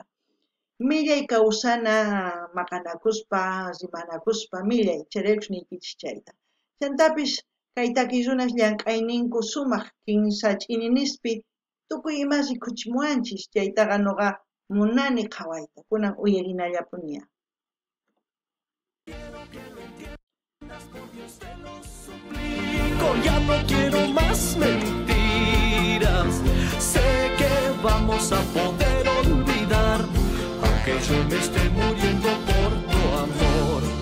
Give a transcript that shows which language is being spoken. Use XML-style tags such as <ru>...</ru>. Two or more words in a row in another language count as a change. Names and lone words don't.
<qu>Millay kawsana maqanakuspa, rimanakuspa millay, chayraykus niykichis chayta. Chantapis kay takiyrunas llank'ayninku sumaq kinsa ch'ini nispi tukuy imasi khuchimuwanchis, chaytaqa nuqa munani qhawayta, kunan uyarinallapuña.</qu> <es>Ya no quiero más mentiras. Sé que vamos a poder olvidar, aunque yo me esté muriendo por tu amor.</es>